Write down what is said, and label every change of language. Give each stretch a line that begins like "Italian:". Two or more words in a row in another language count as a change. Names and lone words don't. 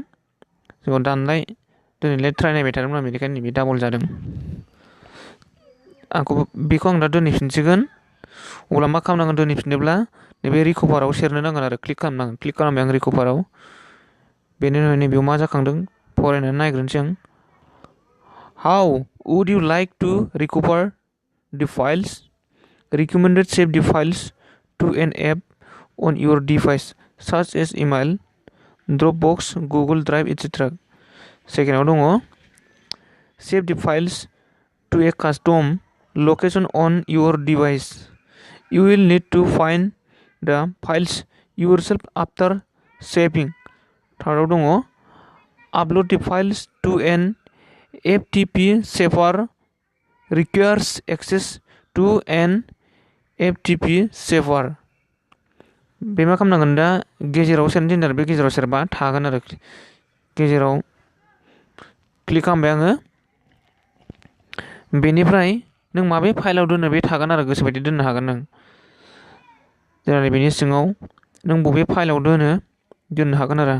Bodo: जोंनाव दानलाय दोनैलाय ट्राय नायबाय थादोंमोन आं, बेनिखायनो नैबे डाबल जादों। बेखौ आं दा दोनहैफिनसिगोन। अब्ला मा खालामनांगोन दोनहैफिनोब्ला? नैबे रिकभाराव सेरनो नांगोन आरो क्लिक खालामनांगोन। क्लिक खालामबाय आं रिकभाराव। बेनि उनाव नैबेयाव मा जाखांदों फरायनानै नायग्रोनोसै आं।
English: how would you like to recover the files? Recommended save the files to an app on your device such as email, Dropbox, Google Drive, etc. Second dङ save the files to a custom location on your device. You will need to find the files yourself after saving. Third dङ upload the files to an FTP server. Requires access to an FTP server.
Bodo: बे मा खालामनांगोन दा? गेजेराव सेरनो थिनदों आरो बे गेजेराव सेरबा थागोन आरो। गेजेराव क्लिक खालामबाय आङो। बेनिफ्राय नों माबे फाइलाव दोनो बे थागोन आरो, गोसोबायदि दोननो हागोन नों। जेरै बेनि सिङाव नों बबे फाइलाव दोननो हागोन आरो।